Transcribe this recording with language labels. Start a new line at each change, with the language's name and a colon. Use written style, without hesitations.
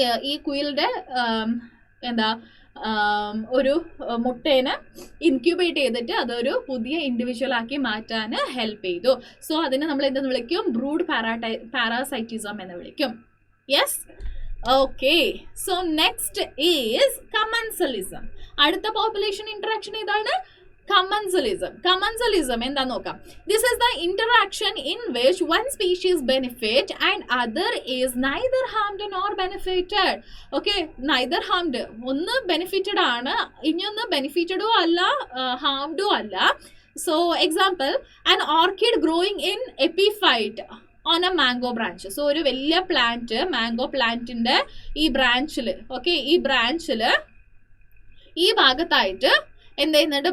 Malayalam: ഈ കുയിലിന്റെ എന്താ ഒരു മുട്ടേനെ ഇൻക്യുബേറ്റ് ചെയ്തിട്ട് അതൊരു പുതിയ ഇൻഡിവിജ്വൽ ആക്കി മാറ്റാൻ ഹെൽപ്പ് ചെയ്തു. സോ അതിനെ നമ്മൾ എന്തെന്ന് വിളിക്കും? ബ്രൂഡ് പാരാസൈറ്റിസം എന്ന് വിളിക്കും.
English: Yes, okay. So next is commensalism.
Malayalam: അടുത്ത പോപ്പുലേഷൻ ഇന്ററാക്ഷൻ ഏതാണ്? Commensalism. Commensalism എന്താന്ന് നോക്കാം.
English: This is the interaction in which one species benefit and other is neither harmed nor benefited. Okay, neither harmed.
Malayalam: ഒന്ന് benefited ആണ്, ഇനിയൊന്ന് benefited അല്ല, harmed അല്ല.
English: So example, an orchid growing in epiphyte on a mango branch.
Malayalam: So ഒരു വലിയ plant, mango പ്ലാന്റിന്റെ ഈ ബ്രാഞ്ചിൽ, okay, ഈ ബ്രാഞ്ചിൽ ഈ ഭാഗത്തായിട്ട് എന്ത് ചെയ്യുന്നുണ്ട്?